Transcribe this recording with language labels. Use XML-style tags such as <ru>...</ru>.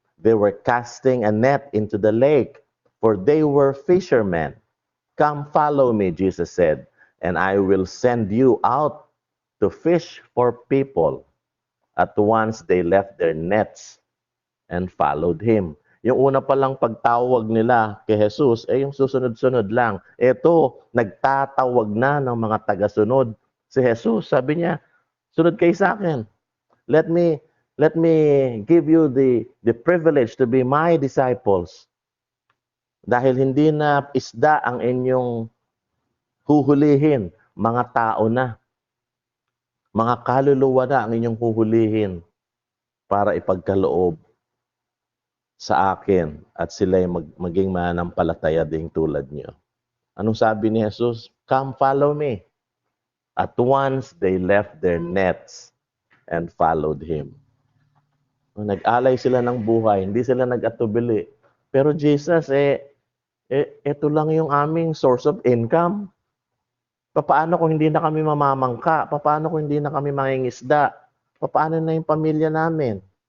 <en>They were casting a net into the lake, for they were fishermen. Come follow me, Jesus said, and I will send you out to fish for people. At once they left their nets and followed him.</en> <tl>Yung una pa lang pagtawag nila kay Jesus, yung susunod-sunod lang. Ito, nagtatawag na ng mga tagasunod si Jesus. Sabi niya, sunod kayo sa akin.</tl> <en>Let me give you the privilege to be my disciples.</en> <tl>Dahil hindi na isda ang inyong huhulihin, mga tao na. Mga kaluluwa na ang inyong huhulihin para ipagkaloob sa akin at sila'y maging mananampalataya ding tulad niyo. Anong sabi ni Jesus?</tl> <en>Come follow me. At once they left their nets and followed him.</en> <tl>Nag-alay sila ng buhay, hindi sila nag-atubili. Pero Jesus, ito lang yung aming</tl> <en>source of income.</en> <tl>Paano kung hindi na kami mamamangka? Paano kung hindi na kami mangingisda? Paano na yung pamilya namin?</tl>